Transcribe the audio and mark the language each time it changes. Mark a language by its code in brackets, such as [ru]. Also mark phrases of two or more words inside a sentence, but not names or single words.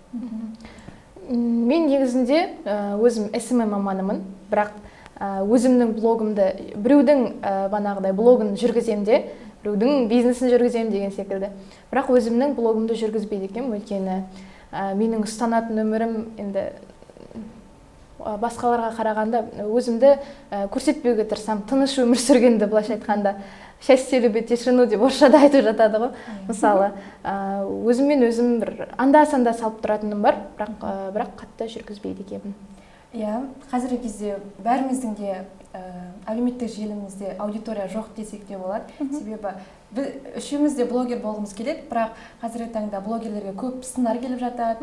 [kk] Мен негізінде өзім SMM маманымын, бірақ өзімнің блогымды, біреудің банағыдай блогын жүргізем де, біреудің бизнесін жүргізем деген секілді. Бірақ өзімнің блогымды жүргізбейді екенмін, өйткені менің ұстанатын өмірім енді басқаларға қарағанда өзімді көрсетпеуге тырысамын, тыныш өмір сүргенді, былайша айтқанда [ru] счастье любит тишину [kk] деп орысшада айтып жатады ғой. Мысалы, өзіммен өзім бір анда-санда салып тұратыным бар, бірақ қатты жүргізбейді екенмін. Қазіргі кезде бәріміздің де әлеуметтік желімізде аудитория жоқ десек те болады. Себебі үшеуміз де блогер болғымыз келеді, бірақ қазіргі таңда блогерлерге көп сындар келіп жатады.